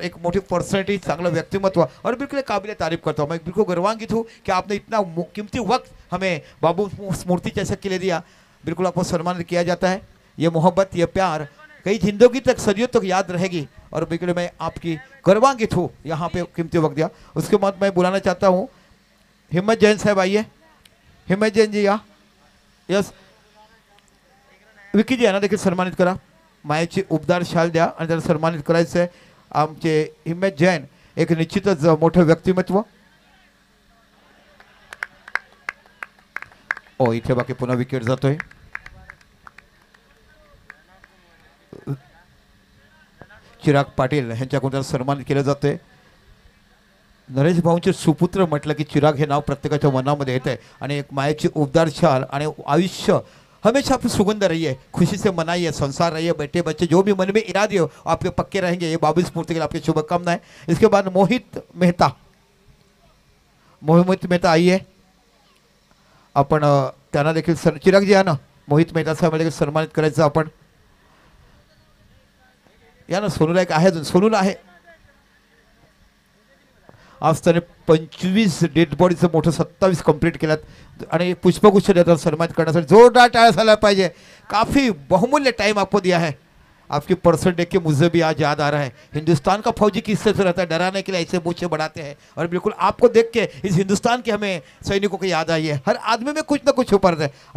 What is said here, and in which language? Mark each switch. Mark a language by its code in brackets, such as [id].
[hi] एक मोटी पर्सनैलिटी, चांगला व्यक्तिमत्व और बिल्कुल काबिल तारीफ करता हूँ. मैं बिल्कुल गर्वान्वित हूँ कि आपने इतना कीमती वक्त हमें बाबू स्मृति चषक के लिए दिया. बिल्कुल आपको सम्मानित किया जाता है. ये मोहब्बत, ये प्यार कई जिंदगी तक, सदियों तक याद रहेगी और बिल्कुल मैं आपकी गर्वान्वित हूँ यहाँ पे कीमती वक्त दिया. उसके बाद मैं बुलाना चाहता हूँ हिम्मत जैन साहब, आइए. हिम्मत जैन जी या. [mr] यस, विकी जी यांना देखील सन्मानित करा. मायाची उबदार शाल द्या आणि त्याला सन्मानित करायचं आहे. आमचे हिम्मत जैन एक निश्चितच मोठं व्यक्तिमत्व. ओ, इथे बाकी पुन्हा विकेट जातोय. चिराग पाटील यांच्याकडून त्याला सन्मानित केलं जातंय. नरेश भाऊंचे सुपुत्र म्हटलं की चिराग हे नाव प्रत्येकाच्या मनामध्ये येत आहे आणि एक मायाची उबदार शाल आणि आयुष्य [hi] हमेशा आपकी सुगंध रही है, खुशी से मनाइए, संसार रहिए, बेटे बच्चे जो भी मन में इरादे हो आपके पक्के रहेंगे. ये बाबू स्मृति के लिए आपकी शुभकामनाएं. इसके बाद मोहित मेहता, मोहित मेहता आइए. [mr] आपण त्यांना देखील चिराग जी आहे ना, मोहित मेहता साहेब देखील सन्मानित करायचं आपण. या ना, सोनूला एक आहे, अजून सोनूला आहे. आज त्याने 25 डेड बॉडीचं मोठं 27 कंप्लीट केल्यात आणि पुष्पगुच्छ देतात सन्मानित करण्यासाठी जोरदार टाळ्या झाला पाहिजे. [hi] काफ़ी बहुमूल्य टाइम आपको दिया है. आपकी पर्सन देख के मुझे भी आज याद आ रहा है. हिंदुस्तान का फौजी किस तरह से रहता है, डराने के लिए ऐसे मूछे बढ़ाते हैं और बिल्कुल आपको देख के इस हिंदुस्तान के हमें सैनिकों की याद आई है. हर आदमी में कुछ ना कुछ छुपा रहता है.